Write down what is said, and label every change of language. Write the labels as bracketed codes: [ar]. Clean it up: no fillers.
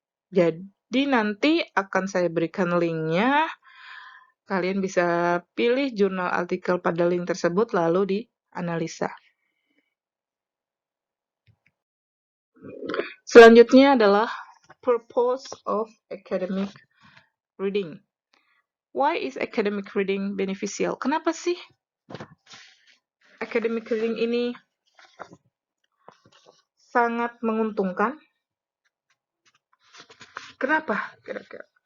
[id] Jadi nanti akan saya berikan linknya. Kalian bisa pilih jurnal artikel pada link tersebut lalu dianalisa. Selanjutnya adalah [en] purpose of academic reading. Why is academic reading beneficial? [id] Kenapa sih academic reading ini sangat menguntungkan? Kenapa kira-kira?